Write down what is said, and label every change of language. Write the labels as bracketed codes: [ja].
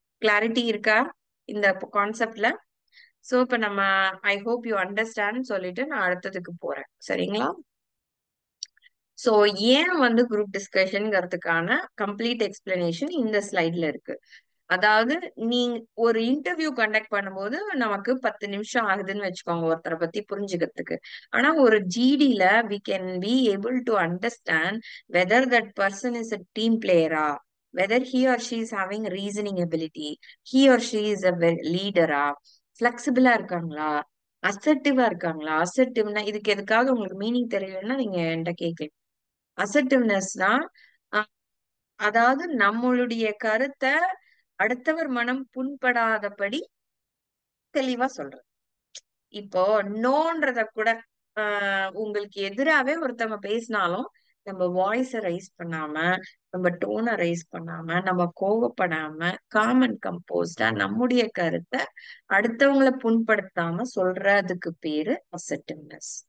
[ta] Clarity இருக்கா இந்த கான்செப்ட்ல? சோ இப்ப நம்ம [en] I hope you understand [ta] சொல்லிட்டு நான் அடுத்ததுக்கு போறேன். சரிங்களா? சோ ஏன் வந்து குரூப் டிஸ்கஷன்ங்கிறதுக்கான கம்ப்ளீட் எக்ஸ்பிளனேஷன் இந்த ஸ்லைட்ல இருக்கு. அதாவது நீங்க ஒரு இன்டர்வியூ கண்டக்ட் பண்ணும்போது நமக்கு 10 நிமிஷம் ஆகுதுன்னு வச்சுக்கோங்க ஒருத்தரை பத்தி புரிஞ்சுக்கிறதுக்கு. ஆனா ஒரு ஜிடில [en] we can be able to understand whether that person is a team player-ஆ, whether he or she is having reasoning ability, he or she is a leader-ஆ, flexible-ஆ [ta] இருக்காங்களா, அசர்ட்டிவா இருக்காங்களா. அசர்ட்டிவ்னா இதுக்கு எதுக்காவது உங்களுக்கு மீனிங் தெரியலன்னா நீங்க என்கிட்ட கேட்கலாம். அசர்ட்டிவ்னஸ்னா அதாவது நம்மளுடைய கருத்தை அடுத்தவர் மனம் புண்படாதபடி தெளிவா சொல்றது. இப்போ நோன்றத கூட உங்களுக்கு எதிராவே ஒருத்தவங்க பேசினாலும் நம்ம வாய்ஸ ரைஸ் பண்ணாம, நம்ம டோனை ரைஸ் பண்ணாம, நம்ம கோவப்படாம, காமன் கம்போஸ்டா நம்முடைய கருத்தை அடுத்தவங்களை புண்படுத்தாம சொல்றதுக்கு பேரு அசர்ட்டிவ்னஸ்.